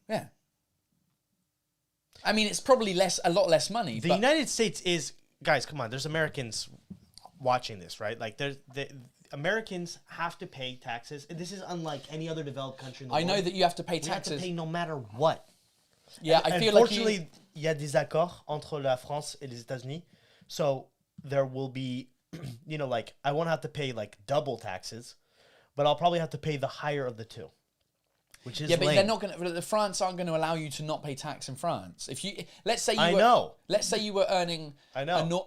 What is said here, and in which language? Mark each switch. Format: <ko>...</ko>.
<en>Yeah. I mean, it's probably a lot less money. The United States is... Guys, come on. There's Americans watching this, right? Like, Americans have to pay taxes. And this is unlike any other developed country in the world. I know that you have to pay We have taxes. to pay no matter what. Yeah, I feel like unfortunately,</en> <fr>il y a des accords entre la France et les États-Unis.</fr> <en>So there will be, you know, like, I won't have to pay, like, double taxes, but I'll probably have to pay the higher of the two, which is yeah, but lame. they're not going to. The France aren't going to allow you to not pay tax in France. If you let's say you were earning. I know.</en>